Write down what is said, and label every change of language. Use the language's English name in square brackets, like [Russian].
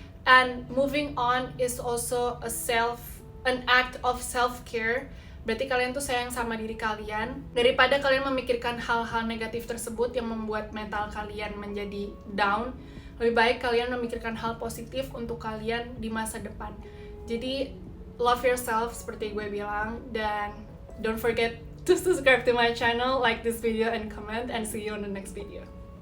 [English] And moving on is also an act of self-care. [Indonesian] Berarti kalian tuh sayang sama diri kalian. Daripada kalian memikirkan hal-hal negatif tersebut yang membuat mental kalian menjadi down, lebih baik kalian memikirkan hal positif untuk kalian di masa depan. Jadi, [English] love yourself [Indonesian] seperti gue bilang, dan [English] don't forget to subscribe to my channel, like this video and comment, and see you on the next video.